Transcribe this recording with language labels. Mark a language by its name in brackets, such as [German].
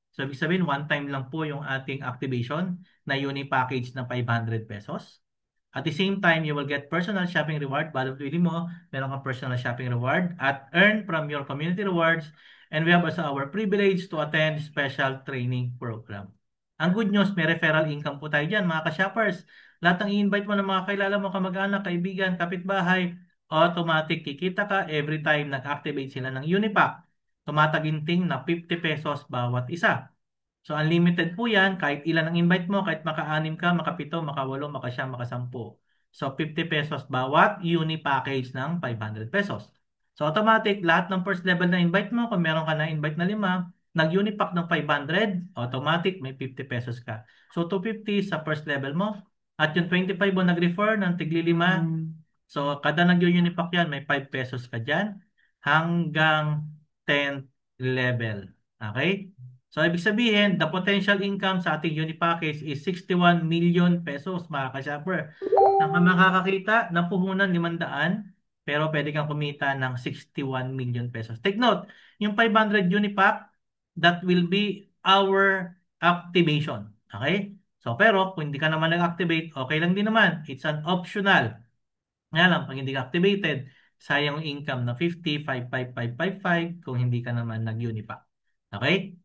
[Filipino] So, ibig sabihin, one time lang po yung ating activation na uni package na 500 pesos. [English] At the same time, you will get personal shopping reward. [Filipino] Bawat bili mo, meron kang [English] personal shopping reward at earn from your community rewards. And we have also our privilege to attend special training program. [Filipino] Ang good news, may referral income po tayo dyan, mga ka-shoppers. Lahat ng i-invite mo ng mga kilala mo, kamag-anak, kaibigan, kapitbahay, automatic kikita ka every time nag-activate sila ng Unipack. Tumataginting na 50 pesos bawat isa. So unlimited po yan, kahit ilan ang invite mo, kahit maka-6 ka, maka-7, maka-8, maka-9, maka-10. So 50 pesos bawat uni package ng 500 pesos. So automatic, lahat ng first level na invite mo, kung meron ka na invite na 5, nag-unipack ng 500, automatic may 50 pesos ka. So 250 sa first level mo. At yung 25 mo nag-refer ng tigli 5, so kada nag-unipack yan, may 5 pesos ka dyan hanggang 10th level. Okay? So, ibig sabihin, the potential income sa ating uni package is 61 million pesos, mga ka-shopper. Ang makakakita ng puhunan 500, pero pwede kang kumita ng 61 million pesos. [English] Take note, yung 500 Unipack, that will be our activation. [Filipino] Okay? So, pero kung hindi ka naman nag-activate, okay lang din naman. [English] It's an optional. [Filipino] Nga lang, pag hindi ka activated, sayang yung income na 50, 55555 kung hindi ka naman nag-Unipack. Okay?